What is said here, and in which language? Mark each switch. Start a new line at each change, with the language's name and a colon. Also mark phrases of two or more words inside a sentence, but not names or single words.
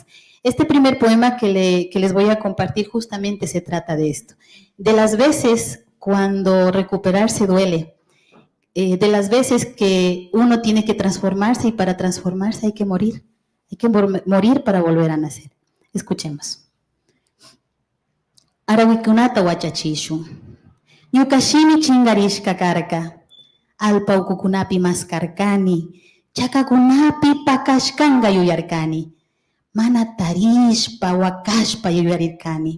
Spanish: Este primer poema que les voy a compartir justamente se trata de esto, de las veces cuando recuperarse duele, de las veces que uno tiene que transformarse, y para transformarse hay que morir para volver a nacer. Escuchemos.
Quechua: Arawikunata wachachishu, ñukashimi chingarishka karka, alpa ukukunapi maskarkani, chakakunapi pakashkanga yuyarkani, mana tarishpa wakashpa yuyarirkani.